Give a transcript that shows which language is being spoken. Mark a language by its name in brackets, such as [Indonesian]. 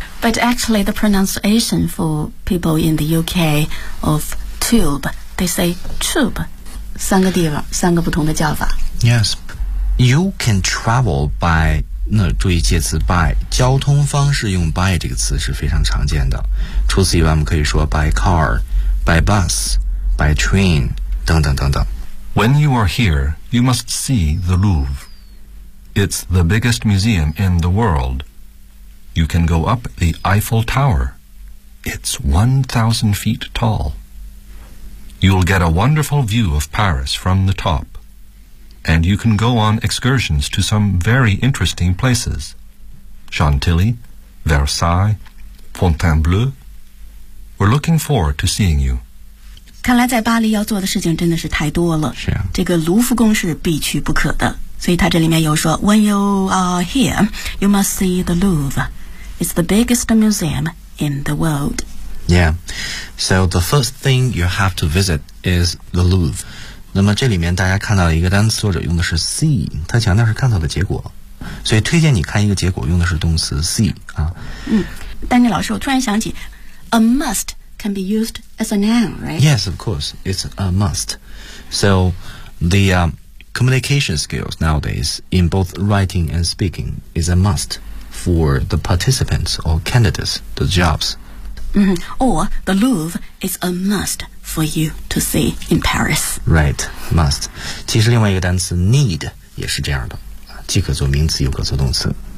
[English] But actually, the pronunciation for people in the UK of tube, they say tube. [Chinese] 三个地方，三个不同的叫法。 [English] Yes. You can travel by, [Chinese] 那注意介词 by, 交通方式用 by 这个词是非常常见的。除此以外，我们可以说 [English] by car, by bus, by train, [Chinese] 等等等等。 [English] When you are here, you must see the Louvre. It's the biggest museum in the world. You can go up the Eiffel Tower. It's 1,000 feet tall. You'll get a wonderful view of Paris from the top. And you can go on excursions to some very interesting places. Chantilly, Versailles, Fontainebleau. We're looking forward to seeing you. [Chinese] 看来在巴黎要做的事情真的是太多了，是啊，这个卢浮宫是必去不可的，所以他这里面又说 [English] When you are here, you must see the Louvre. It's the biggest museum in the world. Yeah, so the first thing you have to visit is the Louvre. [Chinese] 那么这里面大家看到一个单词，作者用的是 see， 他强调是看到的结果，所以推荐你看一个结果用的是动词 see 啊。嗯，丹尼老师，我突然想起 [English] a must. Can be used as a noun, right? Yes, of course. It's a must. So the、communication skills nowadays in both writing and speaking is a must for the participants or candidates, the jobs.、 Mm-hmm. Or the Louvre is a must for you to see in Paris. Right, must. [Chinese] 其实另外一个单词 need 也是这样的，既可做名词又可做动词。